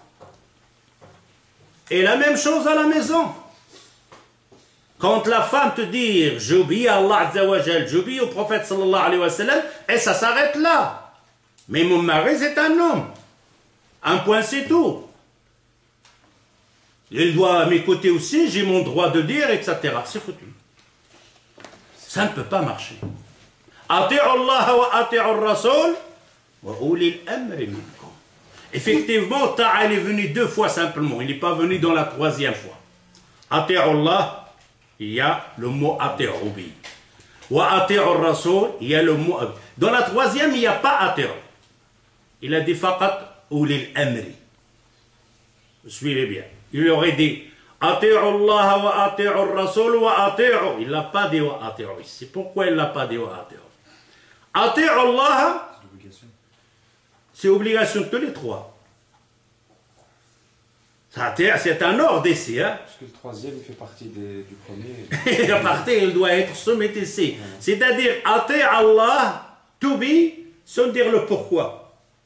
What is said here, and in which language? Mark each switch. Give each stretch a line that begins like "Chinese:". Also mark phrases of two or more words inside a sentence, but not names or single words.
French: Et la même chose à la maison. Quand la femme te dit, j'obéis à
Arabic: الله عز وجل,
French: j'obéis au prophète
Arabic: صلى الله عليه وسلم,
French: et ça s'arrête là. Mais mon mari, c'est un homme. Un point, c'est tout. Il doit m'écouter aussi, j'ai mon droit de dire, etc. C'est foutu. Ça ne peut pas marcher.
Arabic: أطيعوا الله وأطيعوا الرسول وأولي الأمر منكم.
French: Effectivement, Ta'a est venu deux fois simplement. Il n'est pas venu dans la troisième fois.
Arabic: أطيعوا الله,
French: il y a le mot ati'u bi.
Arabic: وأطيعوا الرسول,
French: il y a le mot. Dans la troisième, il n'y a pas ati'u. Il a dit
Arabic: فقط أولي الأمر.
French: Suivez bien. Il aurait dit
Arabic: أطيعوا الله وأطيعوا الرسول وأطيعوا
French: Rasul wa ati'u. Il n'a pas dit
Arabic: وأطيعوا
French: ici. Pourquoi il n'a pas dit
Arabic: وأطيعوا? أطيعوا الله,
French: c'est obligation de tous les trois. C'est un ordre ici. Hein? Parce que le troisième, il fait partie du premier. Il doit être soumis ici. C'est-à-dire,
Arabic: أطيعوا الله,
English: to be,
French: sans dire le pourquoi.